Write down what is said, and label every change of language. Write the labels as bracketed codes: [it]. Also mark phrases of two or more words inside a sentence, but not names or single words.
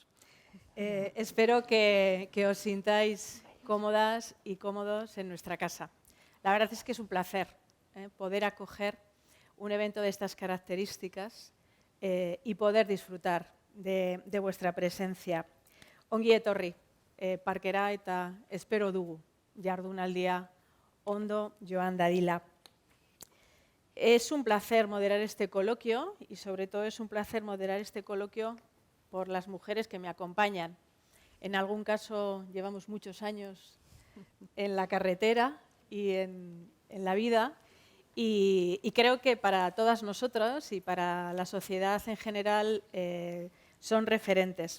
[es] Espero que os sintáis cómodas y cómodos en nuestra casa. La verdad es que es un placer poder acoger un evento de estas características y poder disfrutar de vuestra presencia. [eu] Ongi etorri, parkera eta espero dugu jardunaldia ondo joan dadila. [es] Es un placer moderar este coloquio y sobre todo es un placer moderar este coloquio por las mujeres que me acompañan. En algún caso llevamos muchos años en la carretera y en la vida y creo que para todas nosotras y para la sociedad en general son referentes.